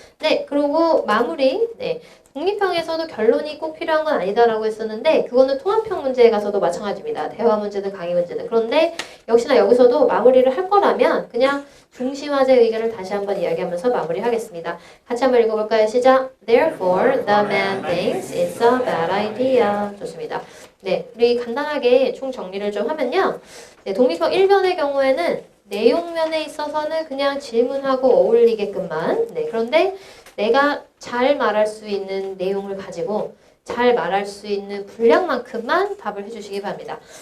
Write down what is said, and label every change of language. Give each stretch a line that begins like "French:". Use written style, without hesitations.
Korean: 네, 그리고 마무리. 네. 독립형에서도 결론이 꼭 필요한 건 아니다라고 했었는데 그거는 통합형 문제에 가서도 마찬가지입니다. 대화 문제든 강의 문제든. 그런데 역시나 여기서도 마무리를 할 거라면 그냥 중심화제 의견을 다시 한번 이야기하면서 마무리하겠습니다. 같이 한번 읽어볼까요? 시작!
English: Therefore, the man thinks it's a bad idea.
Korean: 좋습니다. 네, 우리 간단하게 총 정리를 좀 하면요. 네, 독립형 1번의 경우에는 내용면에 있어서는 그냥 질문하고 어울리게끔만. 네, 그런데 내가 잘 말할 수 있는 내용을 가지고 잘 말할 수 있는 분량만큼만 답을 해주시기 바랍니다.